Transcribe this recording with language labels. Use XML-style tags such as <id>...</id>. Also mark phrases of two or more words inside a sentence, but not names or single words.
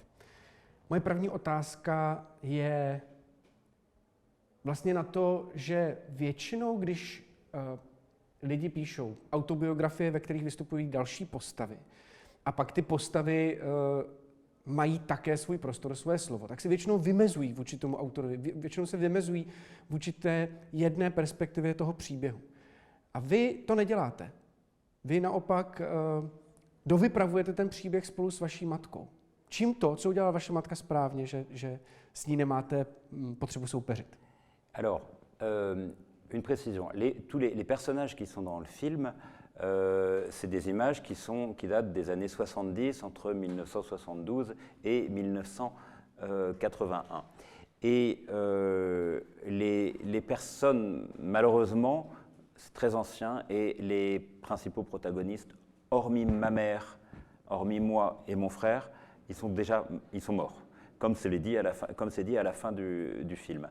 <cs>Moje první otázka je vlastně na to, že většinou, když lidi píšou autobiografie, ve kterých vystupují další postavy, a pak ty postavy mají také svůj prostor, svoje slovo, tak se většinou vymezují vůči tomu autorovi, většinou se vymezují vůči té jedné perspektivě toho příběhu. A vy to neděláte. Vy naopak dovypravujete ten příběh spolu s vaší matkou. Čím to, co udělala vaše matka správně, že s ní nemáte potřebu soupeřit?</cs> <fr>Alors, une précision. Tous les personnages qui sont dans le film, c'est des images qui datent des années 70, entre 1972 et 1981. Et les personnes, malheureusement, c'est très ancien, et les principaux protagonistes, hormis ma mère, hormis moi et mon frère, ils sont morts, comme c'est dit à la fin du film.</fr>